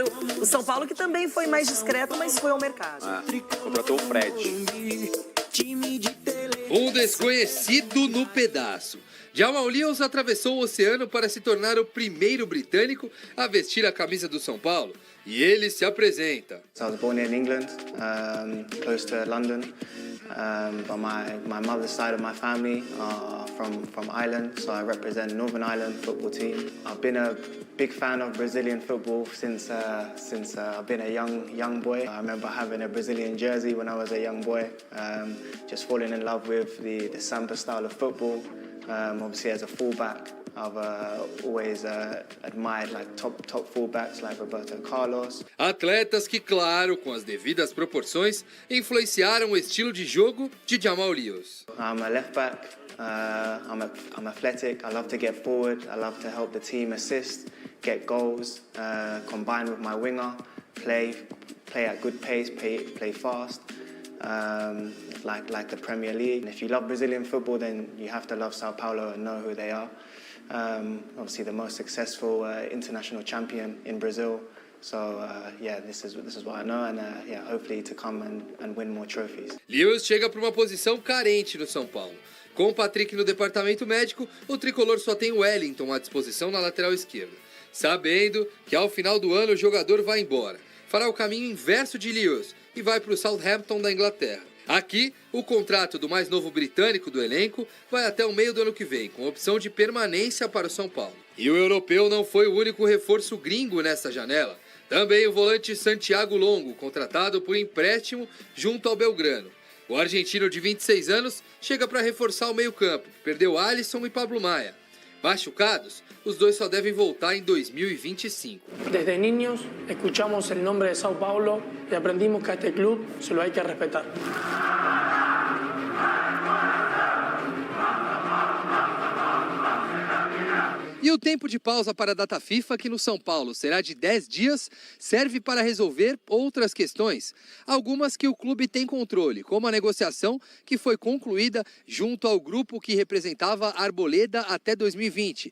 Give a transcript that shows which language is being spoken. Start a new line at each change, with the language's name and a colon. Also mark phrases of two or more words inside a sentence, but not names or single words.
Portuguese: O São Paulo que também foi mais discreto, mas foi ao mercado. Contratou o Fred. Um desconhecido no pedaço. Jamal Lewis atravessou o oceano para se tornar o primeiro britânico a vestir a camisa do São Paulo. E ele se apresenta.
English: So I was born in England, close to London. But my mother's side of my family are from Ireland, so I represent Northern Ireland football team. I've been a big fan of Brazilian football since I've been a young boy. I remember having a Brazilian jersey when I was a young boy, just falling in love with the samba style of football. Obviously, as a fullback, I've always admired top fullbacks like Roberto Carlos.
Portuguese: Atletas que, claro, com as devidas proporções, influenciaram o estilo de jogo de Jamal Lewis.
English: I'm a left back. I'm athletic. I love to get forward. I love to help the team assist, get goals, combine with my winger, play at good pace, play fast. Like the Premier League. And if you love Brazilian football, then you have to love Sao Paulo and know who they are. Obviously, the most successful international champion in Brazil. So this is what I know, and hopefully to come and win more trophies.
Portuguese: Lewis chega para uma posição carente no São Paulo. Com o Patrick no departamento médico, o tricolor só tem o Wellington à disposição na lateral esquerda. Sabendo que ao final do ano o jogador vai embora, fará o caminho inverso de Lewis e vai para o Southampton da Inglaterra. Aqui, o contrato do mais novo britânico do elenco vai até o meio do ano que vem, com opção de permanência para o São Paulo. E o europeu não foi o único reforço gringo nesta janela. Também o volante Santiago Longo, contratado por empréstimo junto ao Belgrano. O argentino de 26 anos chega para reforçar o meio-campo, perdeu Alisson e Pablo Maia. Machucados, os dois só devem voltar em 2025.
Spanish: Desde niños escuchamos el nombre de São Paulo y aprendimos que a este club se lo hay que respetar.
Portuguese: E o tempo de pausa para a data FIFA, que no São Paulo será de 10 dias, serve para resolver outras questões. Algumas que o clube tem controle, como a negociação que foi concluída junto ao grupo que representava a Arboleda até 2020.